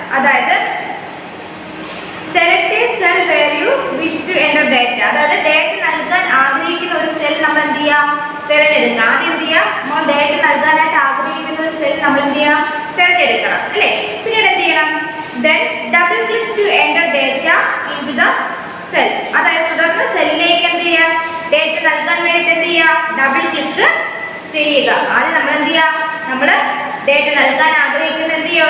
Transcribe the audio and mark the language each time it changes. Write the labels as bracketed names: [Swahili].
[Malayalam] അതായത് [English] select a cell where you wish to enter data. [Malayalam] അതായത് data നൽകാൻ ആഗ്രഹിക്കുന്ന ഒരു സെൽ നമ്മൾ എന്ത് ചെയ്യുക? തിരഞ്ഞെടുക്കുക. ആദ്യം എന്ത് ചെയ്യുക? നമ്മൾ ഡേറ്റ നൽകാനായിട്ട് ആഗ്രഹിക്കുന്ന ഒരു സെൽ നമ്മൾ എന്ത് ചെയ്യുക? തിരഞ്ഞെടുക്കണം അല്ലേ? പിന്നീട് എന്ത് ചെയ്യണം? [English] Then double click to enter data into the cell. [Malayalam] അതായത് തുടർന്ന് സെല്ലിലേക്ക് എന്ത് ചെയ്യുക? ഡേറ്റ നൽകാൻ വേണ്ടിയിട്ട് എന്ത് ചെയ്യുക? ഡബിൾ ക്ലിക്ക് ചെയ്യുക. ആദ്യം നമ്മൾ എന്ത് ചെയ്യുക? നമ്മൾ ഡേറ്റ നൽകാൻ ആഗ്രഹിക്കുന്ന എന്ത് ചെയ്യുക?